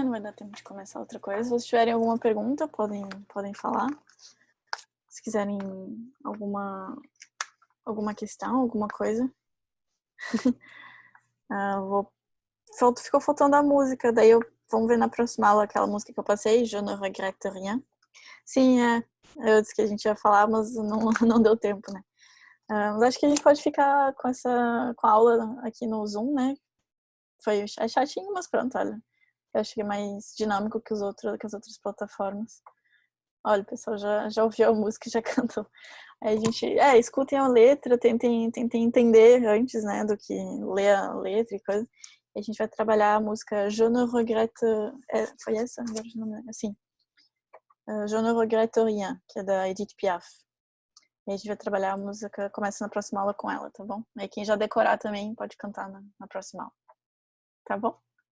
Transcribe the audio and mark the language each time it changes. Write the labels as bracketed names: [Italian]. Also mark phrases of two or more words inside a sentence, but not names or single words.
[Portuguese] Não vai dar tempo de começar outra coisa. Se vocês tiverem alguma pergunta, podem falar. Se quiserem alguma questão, alguma coisa. Ficou faltando a música, daí vamos ver na próxima aula aquela música que eu passei, Je ne regrette rien. Sim, eu disse que a gente ia falar, mas não, não deu tempo, né? Mas acho que a gente pode ficar com a aula aqui no Zoom, né? É chatinho, mas pronto, olha. Eu acho que é mais dinâmico que que as outras plataformas. Olha, o pessoal já ouviu a música e já cantou. Aí a gente, escutem a letra, tentem entender antes, né, do que ler a letra e coisa. E a gente vai trabalhar a música Je ne regrette... foi essa? Agora eu não me lembro. Sim. Je ne regrette rien, que é da Edith Piaf. E a gente vai trabalhar a música, começa na próxima aula com ela, tá bom? Aí quem já decorar também pode cantar na próxima aula. Tá bom?